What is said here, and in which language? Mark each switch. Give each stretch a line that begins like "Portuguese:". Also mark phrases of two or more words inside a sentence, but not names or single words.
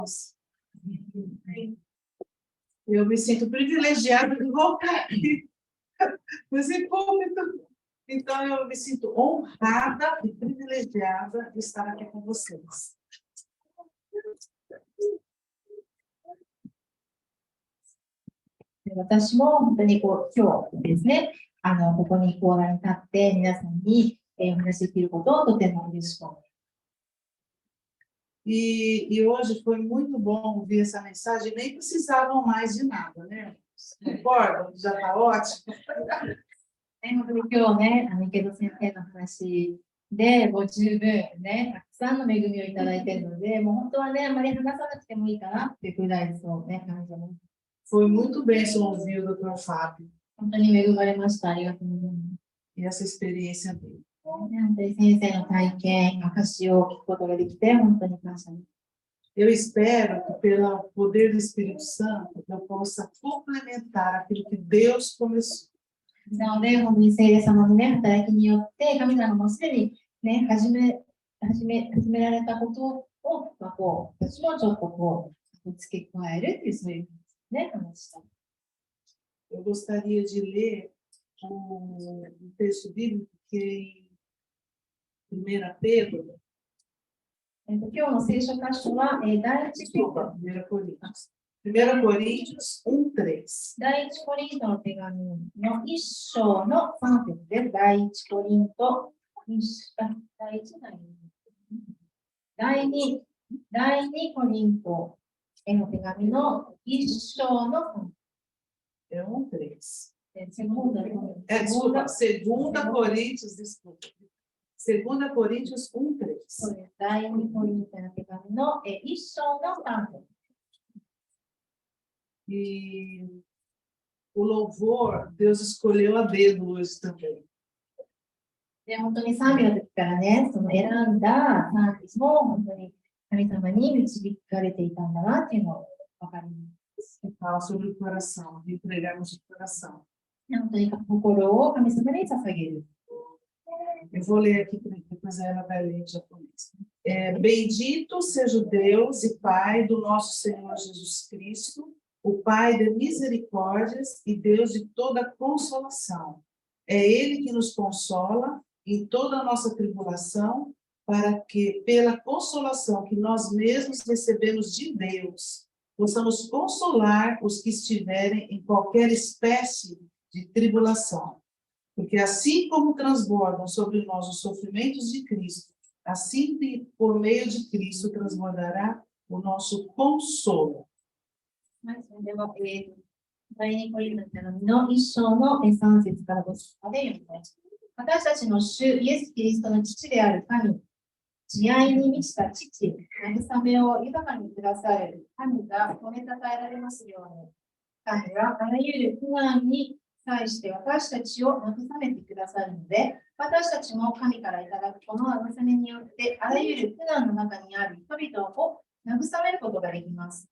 Portuguese: Eu me sinto privilegiada de voltar aqui nesse púlpito. Então, eu me sinto honrada e privilegiada de estar aqui com vocês.
Japanese: 私も本当に今日ですね、ここに講談に立って皆さんに、お話しできることをとても嬉しく思います。
Portuguese: E hoje foi muito bom ouvir essa mensagem, nem precisavam mais de nada, né? Concorda? Já está ótimo.
Japanese: 本当に今日ね、池田先生の話で、ご十分ね、たくさんの恵みをいただいているので、もう本当はね、あまり話さなくてもいいかなっていうくらいそうね、感じます。
Portuguese: Foi muito bênção ouvir o Dr. Fábio.
Japanese: 本当に恵まれました。ありがとうございます。
Portuguese: E essa experiência dele.
Japanese: 本当に先生の体験、証を聞くことができて、本当に感謝です。
Portuguese: Eu espero que, pelo poder do Espírito Santo, eu possa complementar aquilo que Deus começou.
Japanese: なので、本当に聖霊様のね、働きによって、神様もすでにね、始められたことを、私もちょっと付け加えるっていう、そういうね、話した。
Portuguese: Eu gostaria de ler um texto bíblico que em 1 Pedro.
Japanese: 今日の聖書箇所は、第一ペテロ。
Portuguese: 1 Coríntios 1:3。
Japanese: 第一コリントの手紙の一章の3節です。第一コリント、第二コリントへの手紙の一章の3節。
Portuguese: É 1:3. Segunda Coríntios, desculpa. 2 Coríntios 1:3.
Japanese: 第二コリントの手紙の一章の3節。
Portuguese: E o louvor, Deus escolheu a dedo hoje também.
Japanese: で、本当に賛美の時からね、その選んだ賛美も本当に神様に導かれていたんだなっていうのを分かります。
Portuguese: Fala sobre o coração, de entregarmos o coração.
Japanese: 本当に心を神様に捧げる。
Portuguese: Eu vou ler aqui, depois ela vai ler em japonês. Bendito seja o Deus e Pai do nosso Senhor Jesus Cristo, o Pai de misericórdias e Deus de toda consolação. É Ele que nos consola em toda a nossa tribulação, para que, pela consolação que nós mesmos recebemos de Deus, possamos consolar os que estiverem em qualquer espécie de tribulação. Porque assim como transbordam sobre nós os sofrimentos de Cristo, assim por meio de Cristo transbordará o nosso consolo.
Japanese: それでは、第二コリントの手紙の一章の3節から5節まで読みます。私たちの主イエス・キリストの父である神、慈愛に満ちた父、慰めを豊かにくだされる神が褒めたたえられますように、神はあらゆる苦難に対して私たちを慰めてくださるので、私たちも神からいただくこの慰めによって、あらゆる苦難の中にある人々を慰めることができます。